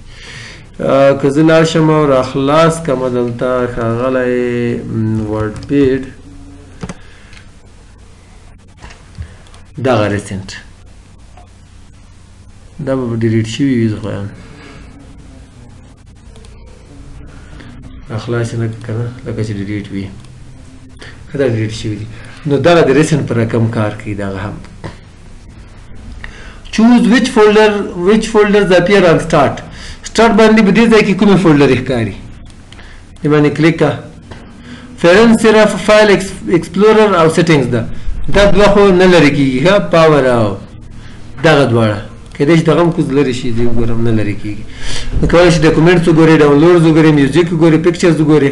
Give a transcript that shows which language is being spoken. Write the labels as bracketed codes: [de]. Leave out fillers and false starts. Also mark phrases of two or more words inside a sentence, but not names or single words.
[ps] که زه لاړ شم او راخلاص کړمه دلته ښاغلی ورډ پیډ دغه ریسنټ دا به ډیلیټ شوي وي، زه خو یم راخلاص یې نه که نه لکه چې ډیلیټ وي، که دا ډیلیټ شوي دي. نو دغه د ریسنټ په رقم کار کوي دغه هم. [en] choose which folders appear on start. [ps] start باندې په دې ځای کې کومې فولډر ښکاري، دې باندې کلیک کړه. فعلا صرف فایل ایکسپلورر او سیټینګز ده، دا دوه خو نه لرې کېږي، ښه پاور او دغه دواړه کیدای شي دغه هم کوز لرې شي، دې وګورم نه لرې کېږي. نو کولی شي ډاکومنټس وګورئ، ډاونلوډز وګورئ، میوزیک وګورئ، پکچرز وګورئ.